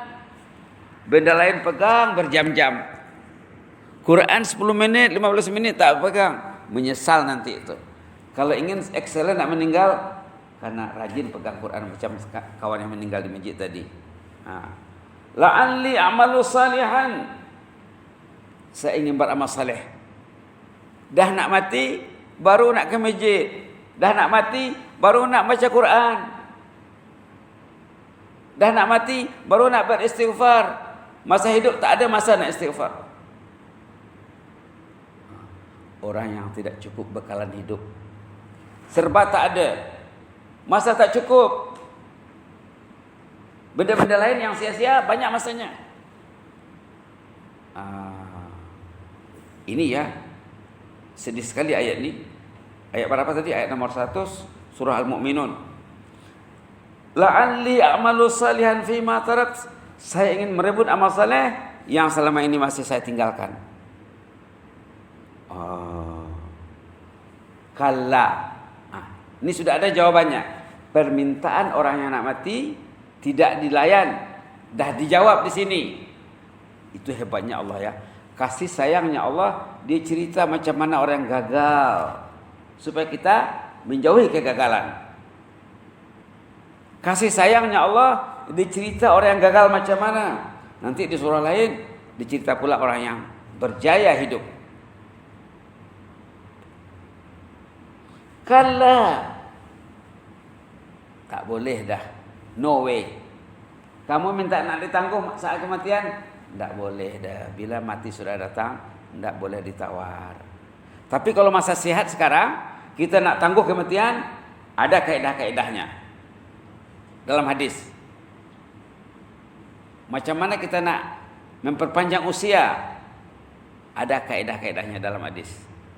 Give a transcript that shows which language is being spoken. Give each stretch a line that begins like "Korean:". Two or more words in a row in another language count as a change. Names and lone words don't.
Malay: Benda lain pegang berjam-jam. Quran 10 menit, 15 menit tak pegang. Menyesal nanti itu. Kalau ingin excellent nak meninggal, karena rajin pegang Quran macam kawan yang meninggal di masjid tadi.
Arabic: لعلي أعمل صالحا.
Malay: Saya ingin beramal saleh. Dah nak mati, baru nak ke masjid. Dah nak mati, baru nak baca Quran. Dah nak mati, baru nak beristighfar. Masa hidup tak ada masa nak istighfar. Orang yang tidak cukup bekalan hidup, serba tak ada, masa tak cukup, benda-benda lain yang sia-sia banyak masanya. Ini ya, sedih sekali ayat ini. Ayat berapa tadi? Ayat nomor 100 surah Al-Mu'minun.
Arabic: لعلي أعمل صالحا فيما تركت.
Malay: Saya ingin merebut amal saleh yang selama ini masih saya tinggalkan. Kalla. Ini sudah ada jawabannya. Permintaan orang yang nak mati tidak dilayan, dah dijawab di sini. Itu hebatnya Allah ya. Kasih sayangnya Allah, dia cerita macam mana orang yang gagal supaya kita menjauhi kegagalan. Kasih sayangnya Allah, dia cerita orang yang gagal macam mana. Nanti di surah lain dicerita pula orang yang berjaya hidup. Kalla, tak boleh dah,
English: no way.
Malay: Kamu minta nak ditangguh saat kematian, tak boleh dah. Bila mati sudah datang, tak boleh ditawar. Tapi kalau masa sehat sekarang, kita nak tangguh kematian, ada kaedah-kaedahnya dalam hadis. Macam mana kita nak memperpanjang usia, ada kaedah-kaedahnya dalam hadis.